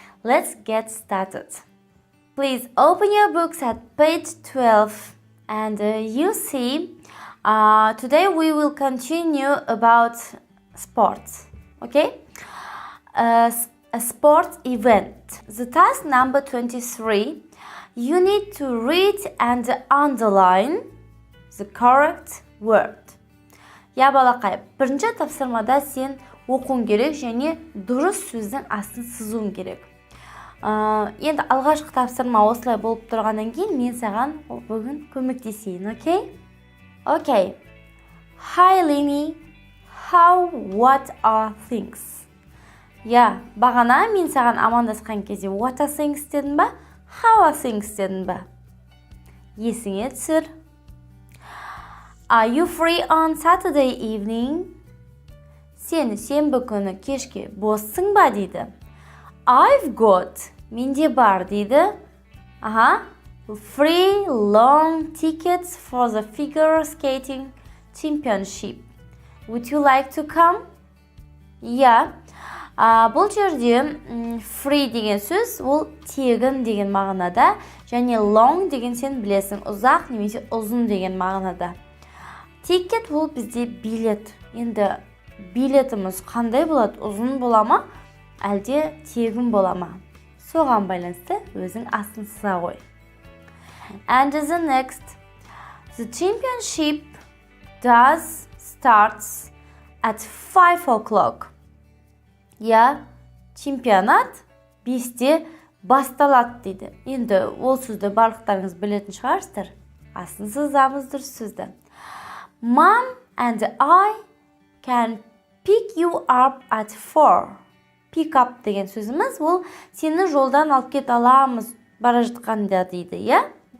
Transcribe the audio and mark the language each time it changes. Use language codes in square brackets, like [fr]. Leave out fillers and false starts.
[en] Let's get started. Please open your books at page 12 and you see today we will continue about sports, okay? A sports event. The task number 23, you need to read and underline the correct word. [kk] Я балақай, бірінші тапсырмада сен оқуың керек және дұрыс сөздің астын сызуың керек. Енді алғашқы тапсырма осылай болып тұрғаннан кейін мен саған бүгін көмектесейін, окей? [en] Okay. Hi Lini, what are things? [kk] Я, бағана мен саған амандасқан кезде [en] what are things [kk] дедім ба? [en] How are things [kk] дедім ба? Есіңе түсір. [en] Are you free on Saturday evening? [kk] Сен сенбі күні кешке боссың ба дейді. [en] I've got, [kk] менде бар дейді. [en] Free long tickets for the figure skating championship. Would you like to come? Yeah. [kk] Бұл жерде free деген сөз, ол тегін деген мағынада, және long деген сен білесің, ұзақ немесе ұзын деген мағынада. Ticket ол бізде билет. Енді билетіміз қандай болады? Ұзын бола ма, әлде тегін бола ма? Соған байланысты өзің астын сыза қой. [en] And the next, the championship does starts at 5 o'clock. [kk] Я, чемпионат 5-те басталады дейді. Енді ол сөзді барлықтарыңыз білетін шығарсыздар. Астын сызамыз дұрыс сөзді. [en] Mom and I can pick you up at 4. [kk] Pick up деген сөзіміз, ол сені жолдан алып кет аламыз бара жатқанда дейді, иә?